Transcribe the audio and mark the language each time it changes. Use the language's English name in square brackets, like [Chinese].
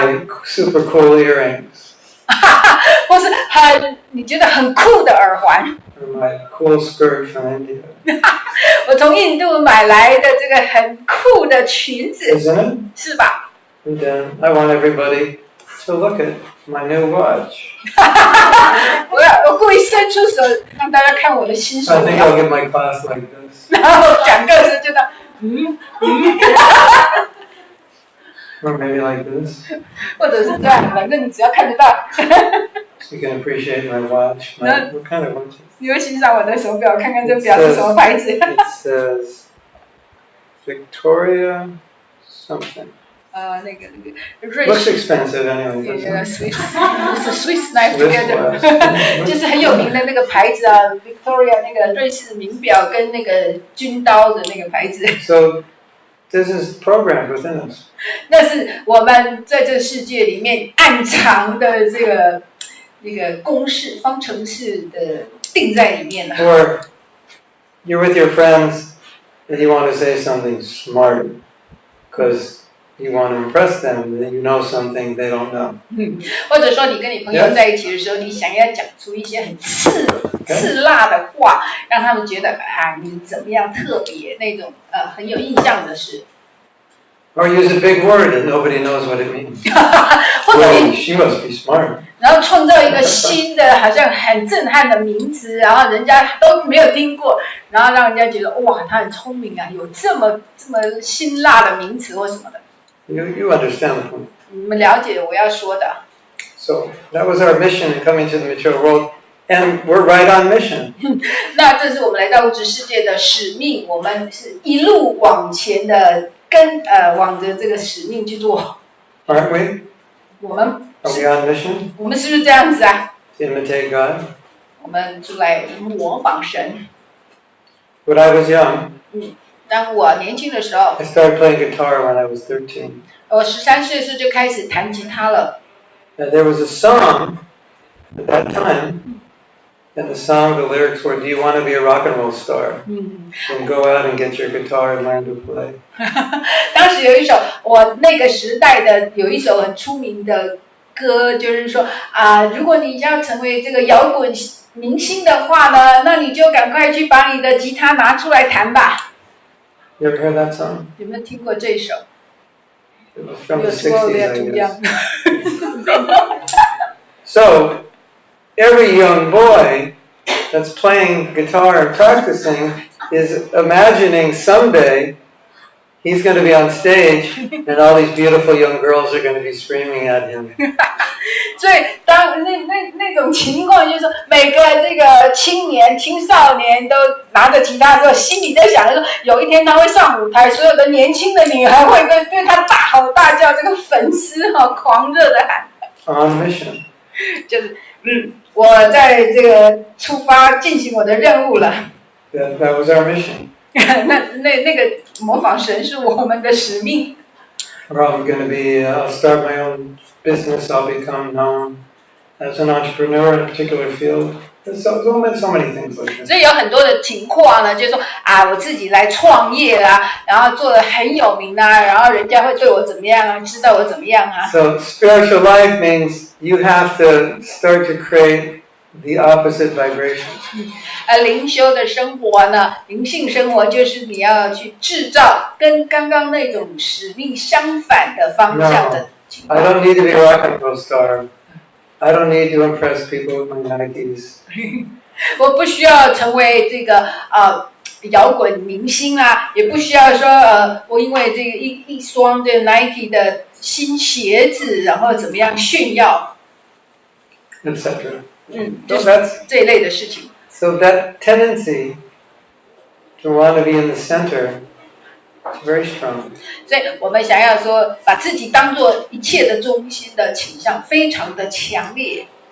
[English] Or my super cool earrings. [Chinese] 或是你觉得很酷的耳环。 [English] Or my cool skirt from India. [Chinese] 我从印度买来的这个很酷的裙子。 [English] Isn't it? [Chinese] 是吧？ [English] And then I want everybody to look at my new watch. [Chinese] 我故意伸出手让大家看我的新手 [English] I think [Chinese] 表。 [English] I'll give my class like this. [Chinese] 然后讲课时就 [English] Or maybe like this. [Chinese] 或者是这样，反正你只要看得到。 [English] So you can appreciate my watch. What kind of watch? [Chinese] 你会欣赏我的手表，看看这表是什么牌子。 [English] It says Victoria something. [Chinese] 那个瑞 [English] Looks [Chinese] 士 [English] expensive anyway. Swiss knife together， [Chinese] 就是很有名的那个牌子啊 ，Victoria 那个瑞士名表跟那个军刀的那个牌子。 [English] So this is programmed within us. [Chinese] 那是我们在这个世界里面暗藏的这个公式、方程式的定在里面了。 [English] Or you're with your friends and you want to say something smart because you want to impress them, and you know something they don't know. [Chinese] 或者说你跟你朋友在一起的时候，你想要讲出一些很刺辣的话，让他们觉得你怎么样特别那种很有印象的事。 [English] Or use a big word and nobody knows what it means. [Chinese] 或者 [English] she must be smart. [Chinese] 然后创造一个新的好像很震撼的名词，然后人家都没有听过，然后让人家觉得哇，他很聪明啊，有这么辛辣的名词或什么的。 [English] You understand the point. [Chinese] 你们了解我要说的。 [English] So that was our mission in coming to the material world, and we're right on mission. [Chinese] 那这是我们来到物质世界的使命，我们是一路往前的往着这个使命去做。 [English] Aren't we? [Chinese] 我们 [English] Are we on mission? [Chinese] 我们是不是这样子啊？ [English] To imitate God? [Chinese] 我们出来模仿神。 [English] When I was young, [Chinese] 当我年轻的时候， [English] I started playing guitar when I was 13. [Chinese] 我13岁时就开始弹吉他了。 [English] There was a song at that time And the song, the lyrics were, "Do you want to be a rock and roll star? Then go out and get your guitar and learn to play." [Chinese] 当时有一首我那个时代的有一首很出名的歌，就是说如果你要成为这个摇滚明星的话呢，那你就赶快去把你的吉他拿出来弹吧。 [English] You ever heard that song? [Chinese] 有没有听过这一首？ [English] It was from the 60s, I [Chinese] 中央 [English] guess. So, every young boy that's playing guitar and practicing is imagining someday he's going to be on stage and all these beautiful young girls are going to be screaming at him. [Chinese] 所以当那种情况就是说，每个这个青少年都拿着吉他的时候，心里在想着说，有一天他会上舞台，所有的年轻的女孩会对他大吼大叫，这个粉丝狂热的喊。 [English] On mission. [Chinese] 就是我在这个出发进行我的任务了。 [English] That was our mission. [Chinese] 那个模仿神是我们的使命。 [English] Probably going to be, I'll start my own business, I'll become known as an entrepreneur in a particular field. There's so many things like that. [Chinese] 所以有很多的情况呢，就是说我自己来创业然后做得很有名然后人家会对我怎么样知道我怎么样 [English] So spiritual life means you have to start to create the opposite vibration. [Chinese] 灵修的生活呢，灵性生活就是你要去制造跟刚刚那种使命相反的方向的情况。 [English] I don't need to be a rock and roll star. I don't need to impress people with my Nikes. [Chinese] 我不需要成为这个摇滚明星也不需要说我因为这个一双的 Nike 的新鞋子，然后怎么样炫耀 [English] etc. [Chinese] 就是这一类的事情。 [English] So that tendency to want to be in the center is very strong. [Chinese] 所以我们想要说把自己当作一切的中心的倾向非常的强烈。